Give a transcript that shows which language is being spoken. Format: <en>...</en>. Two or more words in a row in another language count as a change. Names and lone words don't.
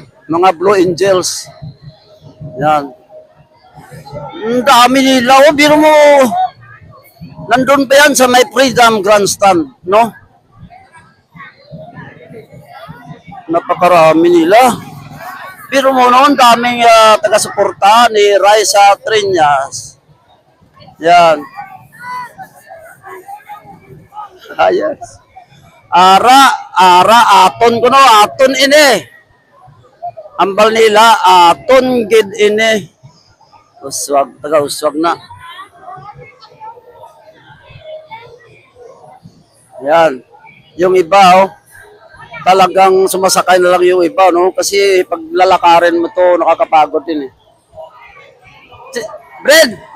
<tl>Mga Blue Angels. Yan. Ang dami nila. O, biro mo. Nandun pa yan sa may Freedom Grandstand, no? Napakarami nila. Pero mo noon, daming taga-suporta ni Raisa Triñas. Yan. Yes.</tl> <hil>Aton ko no, aton ini. Ambal nila, aton gid ini. Uswag, taga-uswag na. Yan.</hil> <tl>Yung iba, oh. Talagang sumasakay na lang yung iba, no? Kasi pag lalakarin mo to, nakakapagod din eh. Brad!</tl>